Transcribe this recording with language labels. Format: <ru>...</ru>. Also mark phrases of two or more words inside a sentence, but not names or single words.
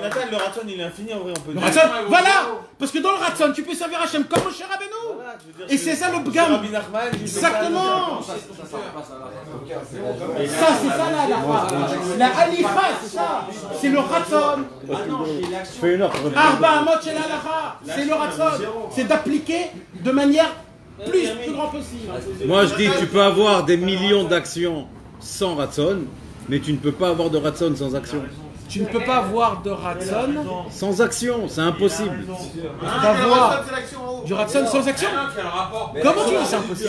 <fr>Nathan, le ratson il est infini en vrai, on peut Le dire. ratson, voilà. Parce que dans le ratson, tu peux servir Hachem comme Moshe Rabbeinu. Et c'est ça le bgam. Exactement. Ça, c'est ça la halakha. La halakha, c'est ça. C'est le ratson. Fais une heure.</fr> <he>ארבע אמות של הלכה.</he> <fr>C'est le ratson. C'est d'appliquer de manière plus grand possible. Moi je dis, tu peux avoir des millions d'actions sans ratson, mais tu ne peux pas avoir de ratson sans action. Tu ne peux pas avoir de ratson Sans action, c'est impossible. d'avoir du ratson sans action. Comment tu dis c'est impossible?</fr>